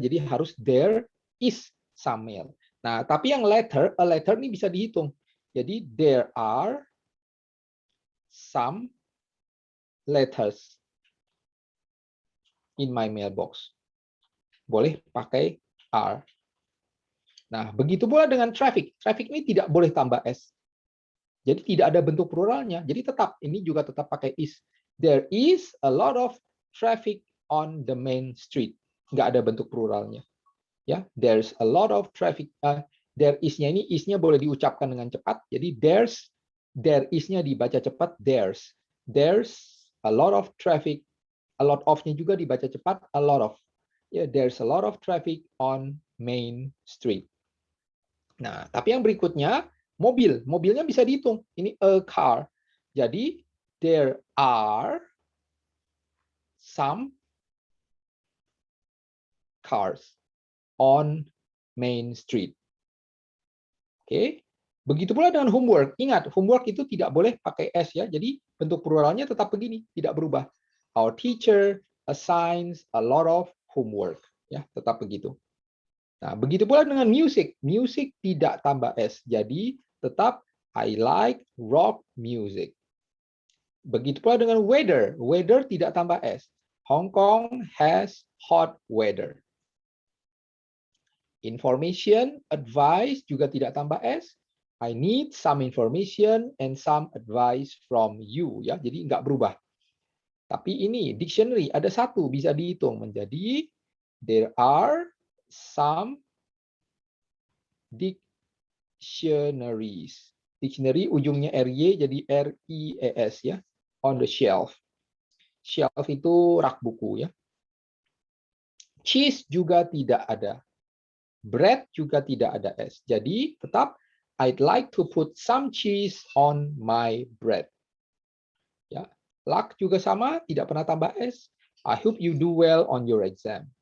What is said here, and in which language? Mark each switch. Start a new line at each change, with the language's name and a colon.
Indonesian: Jadi harus
English: there is some mail.
Indonesian: Nah, tapi yang letter, a letter ini bisa dihitung.
English: Jadi there are some letters in my mailbox.
Indonesian: Boleh pakai are. Nah, begitu pula dengan traffic. Traffic ini tidak boleh tambah s. Jadi tidak ada bentuk pluralnya. Jadi tetap, ini juga tetap pakai is.
English: There is a lot of traffic on the main street.
Indonesian: Nggak ada bentuk pluralnya.
English: Ya, there's a lot of traffic.
Indonesian: There is-nya ini, is-nya boleh diucapkan dengan cepat. Jadi there is-nya dibaca cepat, there's.
English: There's a lot of traffic. A lot of-nya
Indonesian: juga dibaca cepat,
English: a lot of. Ya, there's a lot of traffic on main street.
Indonesian: Nah, tapi yang berikutnya, mobil. Mobilnya bisa dihitung.
English: Ini a car. Jadi, there are some cars on main street. Oke.
Indonesian: Begitu pula dengan homework. Ingat, homework itu tidak boleh pakai s ya. Jadi, bentuk pluralnya tetap begini, tidak berubah.
English: Our teacher assigns a lot of homework.
Indonesian: Ya, tetap begitu. Nah, begitu pula dengan music. Music tidak tambah s. Jadi, tetap
English: I like rock music.
Indonesian: Begitu pula dengan weather. Weather tidak tambah s.
English: Hong Kong has hot weather.
Indonesian: Information, advice juga tidak tambah s.
English: I need some information and some advice from you.
Indonesian: Ya, jadi nggak berubah. Tapi ini dictionary ada satu bisa dihitung menjadi
English: there are some dictionaries.
Indonesian: Dictionary ujungnya ry jadi ries ya.
English: On the shelf.
Indonesian: Shelf itu rak buku ya. Cheese juga tidak ada. Bread juga tidak ada s. Jadi tetap
English: I'd like to put some cheese on my bread.
Indonesian: Ya, luck juga sama, tidak pernah tambah s.
English: I hope you do well on your exam.